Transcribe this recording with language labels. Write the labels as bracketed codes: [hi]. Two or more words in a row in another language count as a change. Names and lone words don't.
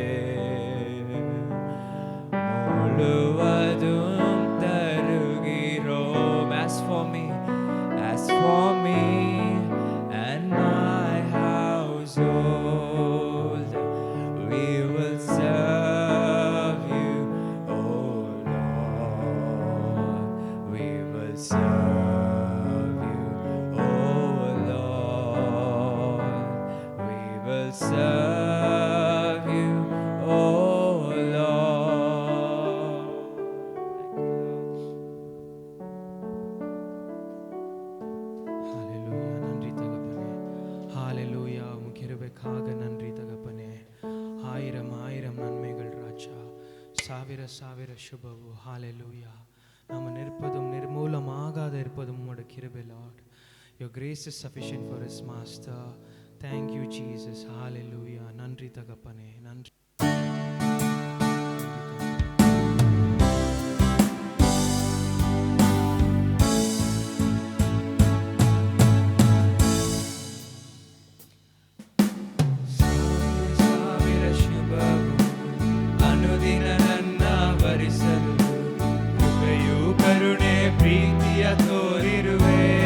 [ta] முழுவதும் தருகிறோம் [en] as for me and my household we will serve you oh Lord we will serve you oh Lord we will serve you oh Lord [ta] ஹalleluya நன்றி தகப்பனே ஹalleluya உம் கிருபைக்காக நன்றி தகப்பனே ஆயிரம் ஆயிரம் நன்மைகள் ராஜா [kn] ಸಾವಿರ ಸಾವಿರ ಶುಭವು [ta] ஹalleluya நாம் நிற்பதும் நிர்மூலமாகாத இருப்பதும் உம்முடைய கிருபை [en] Lord your grace is sufficient for us master thank you jesus hallelujah [ta] நன்றி தகப்பனே நன்றி [kn] ಸಾವಿರ ಶುಭವು ಅನುದಿನ ನನ್ನ ಭರಿಸಲು ಕೃಪೆಯು ಕರುಣೆ ಪ್ರೀತಿಯ ತೋರಿರುವೆ